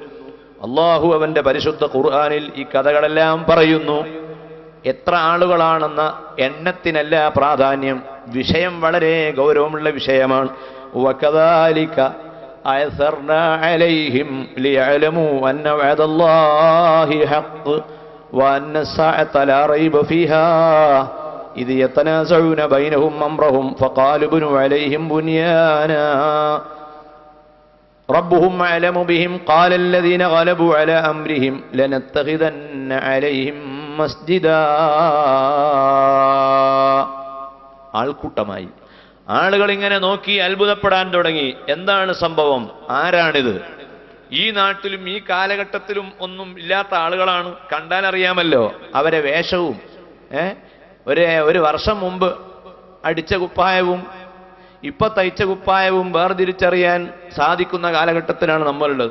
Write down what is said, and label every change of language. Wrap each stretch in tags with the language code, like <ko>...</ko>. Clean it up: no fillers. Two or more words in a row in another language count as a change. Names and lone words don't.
<ml>അള്ളാഹു അവന്റെ പരിശുദ്ധ ഖുർആനിൽ ഈ കഥകളെല്ലാം പറയുന്നു. എത്ര ആളുകളാണെന്ന എണ്ണത്തിനല്ല പ്രാധാന്യം, വിഷയം വളരെ ഗൗരവമുള്ള വിഷയമാണ്.</ml> <ar>وكذلك أعثرنا عليهم ليعلموا أن وعد الله حق وأن الساعة لا ريب فيها إذ يتنازعون بينهم أمرهم فقالوا بنوا عليهم بنيانا ربهم أعلم بهم قال الذين غلبوا على أمرهم لنتخذن عليهم مسجدا.</ar> <ml>ആൾക്കൂട്ടമായി ആളുകൾ ഇങ്ങനെ നോക്കി അത്ഭുതപ്പെടാൻ തുടങ്ങി. എന്താണ് സംഭവം? ആരാണിത്? ഈ നാട്ടിലും ഈ കാലഘട്ടത്തിലും ഒന്നും ഇല്ലാത്ത ആളുകളാണ്. കണ്ടാൽ അറിയാമല്ലോ അവരെ വേഷവും. ഒരു വർഷം മുമ്പ് അടിച്ച കുപ്പായവും ഇപ്പൊ തയ്ച്ച കുപ്പായവും വേർതിരിച്ചറിയാൻ സാധിക്കുന്ന കാലഘട്ടത്തിലാണ് നമ്മളുള്ളത്.</ml>